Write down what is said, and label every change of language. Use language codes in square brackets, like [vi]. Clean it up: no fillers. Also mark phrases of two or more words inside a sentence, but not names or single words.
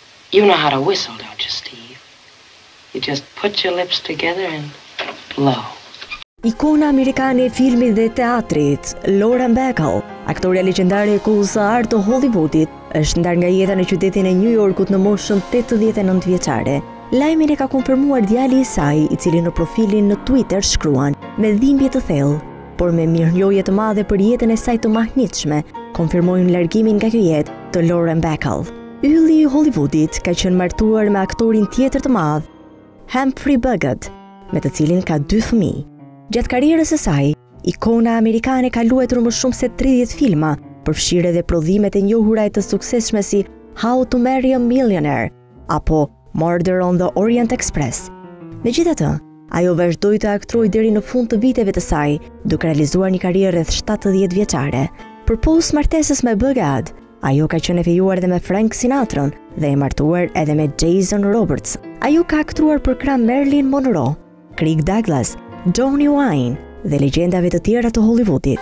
[en] You know how to whistle, don't you, Steve? You just put your lips together and blow. [sq] Ikona amerikane e filmit dhe teatrit, Lauren Bacall, aktoria legjendare e kohës së artë të Hollywoodit, është ndar nga jeta në qytetin e New Yorkut në moshën 89 vjeçare. Lajmin e ka konfirmuar djali i saj, i cili në profilin në Twitter shkruan me dhimbje të thellë, por me mirënjohje të madhe për jetën e saj të mahnitshme, konfirmojnë largimin nga kjo jetë të Lauren Bacall. Ylli i Hollywoodit ka qenë martuar me aktorin tjetër të madh, Humphrey Bogart, me të cilin ka 2 fëmijë. Gjatë karrierës së saj, ikona amerikane ka luajtur më shumë se 30 filma, përfshirë edhe prodhimet e njohura e të suksesshme si How to Marry a Millionaire apo Murder on the Orient Express. Megjithatë, ajo vazhdoi të aktrojë deri në fund të viteve të saj, duke realizuar një karrierë rreth 70 vjeçare. Përpos martesës me Bogart, ajo ka qenë e fejuar edhe me Frank Sinatra dhe e martuar edhe me Jason Roberts. Ajo ka aktruar për krah Marilyn Monroe, Kirk Douglas, Johnny Wayne dhe legjendave të tjera të Hollywoodit.